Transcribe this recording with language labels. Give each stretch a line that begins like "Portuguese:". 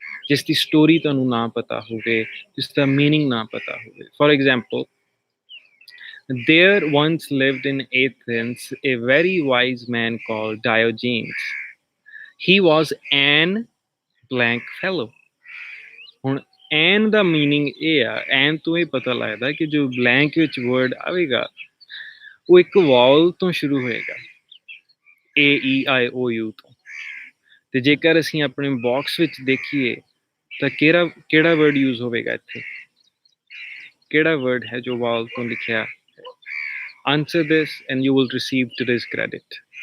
Punjabi: ਜਿਸ ਦੀ ਸਟੋਰੀ ਤੁਹਾਨੂੰ ਨਾ ਪਤਾ ਹੋਵੇ, ਜਿਸ ਦਾ ਮੀਨਿੰਗ ਨਾ ਪਤਾ ਹੋਵੇ।
English: For example, there once lived in Athens a very wise man called Diogenes. He was an blank fellow.
Punjabi: ਹੁਣ ਐਨ ਦਾ ਮੀਨਿੰਗ ਇਹ ਆ, ਐਨ ਤੋਂ ਇਹ ਪਤਾ ਲੱਗਦਾ ਕਿ ਜੋ ਬਲੈਂਕ ਵਿੱਚ ਵਰਡ ਆਵੇਗਾ ਉਹ ਇੱਕ ਵਾਵਲ ਤੋਂ ਸ਼ੁਰੂ ਹੋਏਗਾ, AEIOU ਤੋਂ। ਤੇ ਜੇਕਰ ਅਸੀਂ ਆਪਣੇ ਬਾਕਸ ਵਿੱਚ ਦੇਖੀਏ ਤਾਂ ਕਿਹੜਾ ਵਰਡ ਯੂਜ਼ ਹੋਵੇਗਾ ਇੱਥੇ? ਕਿਹੜਾ ਵਰਡ ਹੈ ਜੋ ਵਾਵਲ ਤੋਂ ਲਿਖਿਆ?
English: Answer this and you will receive today's credit.